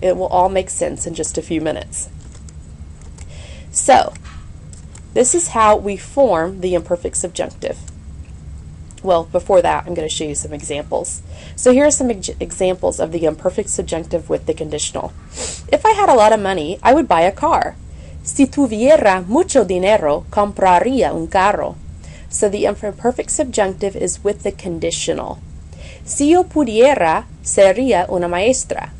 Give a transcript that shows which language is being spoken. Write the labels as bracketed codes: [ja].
[en] It will all make sense in just a few minutes. So, this is how we form the imperfect subjunctive. Well, before that, I'm going to show you some examples. So here are some examples of the imperfect subjunctive with the conditional. If I had a lot of money, I would buy a car. [es] Si tuviera mucho dinero, compraría un carro. [en] So the imperfect subjunctive is with the conditional. [es] Si yo pudiera, sería una maestra.